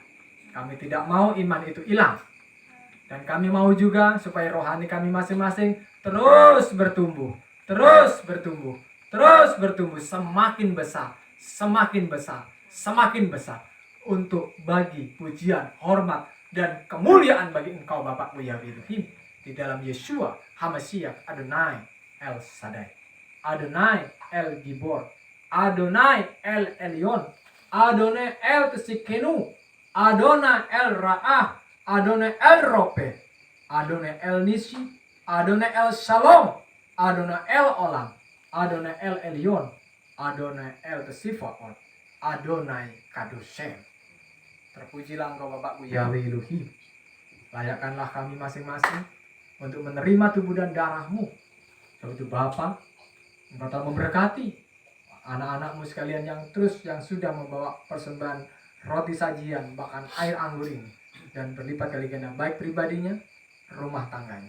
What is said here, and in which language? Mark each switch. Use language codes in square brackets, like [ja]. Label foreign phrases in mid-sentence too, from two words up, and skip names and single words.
[id] Kami tidak mau iman itu hilang, dan kami mau juga supaya rohani kami masing-masing terus bertumbuh, semakin besar untuk bagi pujian, hormat dan kemuliaan bagi Engkau Bapakku Yahweh Elohim di dalam Yeshua HaMashiach Adonai El Shaddai, Adonai El Gibor, Adonai El Elyon, Adonai El Tsikenu, Adonai El Ra'ah, Adonai El Rope, Adonai El Nisi, Adonai El Shalom, Adonai El Olam, Adonai El Elyon, Adonai El Tesifaot, Adonai Kadoshem. Terpujilah Engkau Bapakku Yahweh Elohim. Layakkanlah kami masing-masing untuk menerima tubuh dan darah-Mu. Sebab itu Bapa, Engkau telah memberkati anak-anak-Mu sekalian yang sudah membawa persembahan roti sajian, bahkan air anggur ini, dan berlipat kali ganda baik pribadinya, rumah tangganya.